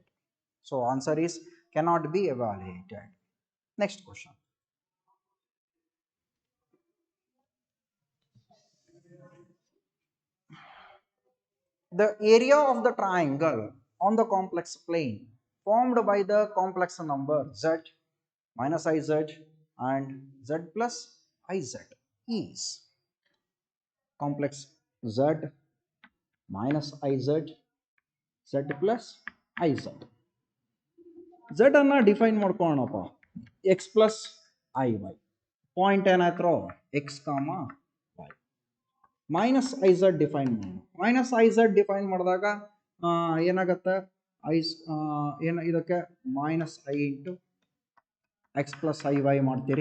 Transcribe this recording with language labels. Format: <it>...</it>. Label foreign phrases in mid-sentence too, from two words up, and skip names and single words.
<en>So answer is cannot be evaluated. Next question. The area of the triangle on the complex plane formed by the complex number z minus iz and z plus iz is complex z minus iz z plus iz.</en> <kn>Z ಅನ್ನ ಡಿಫೈನ್ ಮಾಡ್ಕೊಳ್ಳೋಣಪ್ಪ</kn> <en>x plus iy</en> <kn>ಪಾಯಿಂಟ್ ಏನಾಯ್ತು x, y</kn> <en>minus iz define</en> <kn>ಮಾಡೋಣ.</kn> <en>minus iz define</en> <kn>ಮಾಡಿದಾಗ ಏನಾಗುತ್ತೆ ಏನು ಇದಕ್ಕೆ</kn> <en>minus i into x plus i y</en> <kn>ಮಾಡ್ತೀರಿ.</kn>